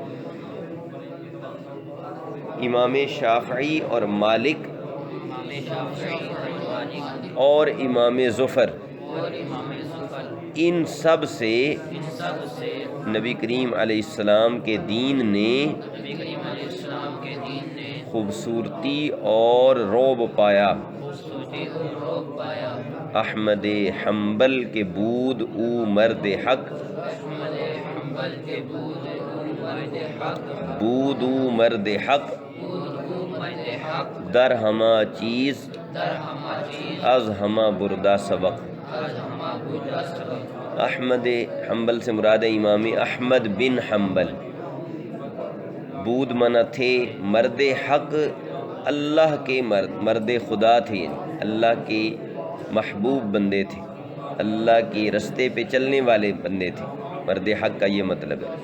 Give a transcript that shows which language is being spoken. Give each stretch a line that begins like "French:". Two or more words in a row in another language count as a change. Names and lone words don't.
Urdu: امام شافعی اور مالک اور امام ظفر ان سب سے نبی کریم علیہ السلام کے دین نے خوبصورتی اور روب پایا۔
Persian: احمد حنبل کے بود او مرد حق، بود او مرد حق، در ہما چیز از ہما بردہ سبق۔
Urdu: احمد حنبل سے مراد ہے امام احمد بن حنبل۔ بود منا تھے مرد حق، اللہ کے مرد خدا تھے، اللہ کے محبوب بندے تھے، اللہ کے رستے پہ چلنے والے بندے تھے، مرد حق کا یہ مطلب ہے۔